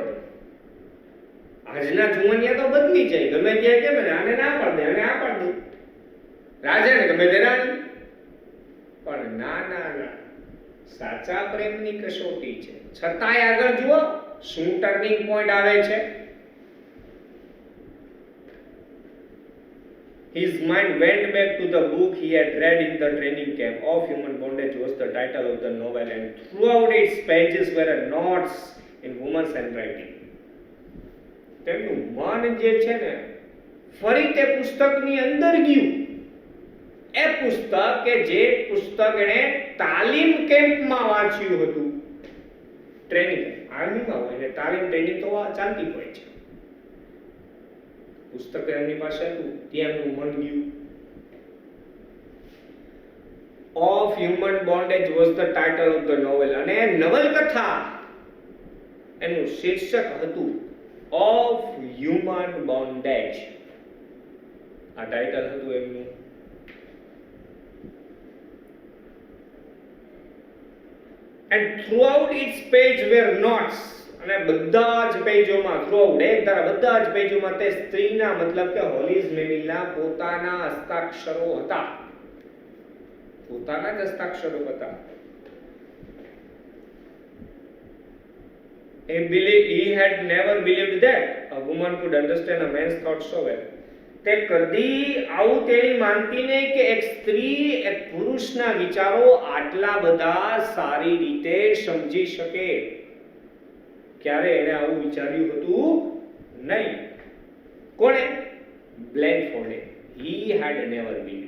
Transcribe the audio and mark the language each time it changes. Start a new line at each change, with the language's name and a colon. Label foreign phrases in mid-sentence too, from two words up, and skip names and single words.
Gujarati: આજના જુવાનિયા તો બદલી જાય, ગમે ત્યાં કેમ ને આને ના પાડ દે, આને આ પાડ દે, રાજાને ગમે તે રાણી. પણ ના ના ના, સાચા પ્રેમની કસોટી છે. છતાંય આગળ જુઓ શું
English: turning point
Gujarati: આવે છે.
English: His mind went back to the book he had read in the training camp. Of Human Bondage was the title of the novel, and throughout its pages were notes in women's handwriting.
Gujarati: તેમનું મન જે છે ને ફરી તે પુસ્તકની અંદર ગયું. એ પુસ્તક કે જે પુસ્તક એણે તાલીમ કેમ્પમાં વાંચ્યું હતું. ટ્રેનિંગ આર્મીમાં હોય ને તાલીમ ટ્રેનિંગ તો ચાલતી હોય છે. પુસ્તક એમની પાસે હતું, ત્યાં એમનું મન ગયું.
English: Of Human Bondage was the title of the novel.
Gujarati: અને નવલકથા એનું શીર્ષક હતું Of Human Bondage. આ ટાઇટલ હતું એમનું.
English: And throughout its page were notes.
Gujarati: અને બધા જ પેજોમાં, થ્રુઆઉટ એક ધારા બધા જ પેજોમાં તે સ્ત્રીના મતલબ કે હોલીઝ મેમિલના પોતાના હસ્તાક્ષરો હતા. પોતાના જ હસ્તાક્ષરો હતા.
English: He had never believed that a woman could understand a man's thoughts so well.
Gujarati: તે કદી આવું તેણી માનતી નહીં કે એક સ્ત્રી એક પુરુષના વિચારો આટલા બધા સારી રીતે સમજી શકે. ક્યારે એને આવું વિચાર્યું હતું નહીં. કોણે? બ્લેનફોર્ડે.
English: He had never believe.